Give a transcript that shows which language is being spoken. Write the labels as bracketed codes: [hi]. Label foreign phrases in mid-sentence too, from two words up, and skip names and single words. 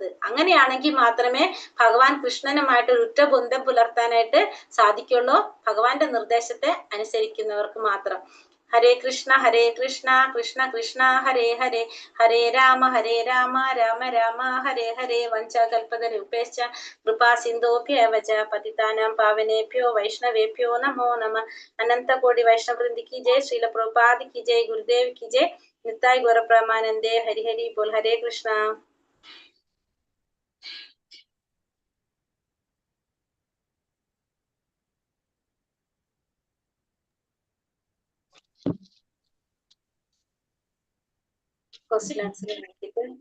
[ml] അങ്ങനെയാണെങ്കിൽ മാത്രമേ ഭഗവാൻ കൃഷ്ണനുമായിട്ട് ഒരു ഉറ്റബന്ധം പുലർത്താനായിട്ട് സാധിക്കുള്ളൂ. ഭഗവാന്റെ നിർദ്ദേശത്തെ അനുസരിക്കുന്നവർക്ക് മാത്രം. [sa] ഹരേ കൃഷ്ണ കൃഷ്ണ കൃഷ്ണ ഹരേ ഹരേ, ഹരേ രാമ രാമ രാമ ഹരേ ഹരേ. വഞ്ചാകൽപതരുപേശ്ച കൃപാ സിന്ധോഭ്യേവ ച പതിതാനാം പാവനേഭ്യോ വൈഷ്ണവേഭ്യോ നമോ നമഃ. [hi] अनन्त कोटि वैष्णववृन्द की जय। श्रील प्रभुपाद की जय। गुरुदेव की जय. [bn] নিতাই গৌর প্রেমানন্দে। হরি হরি বোল. [sa] ഹരേ കൃഷ്ണ. [en] question answer [ml] നോക്കിയിട്ട്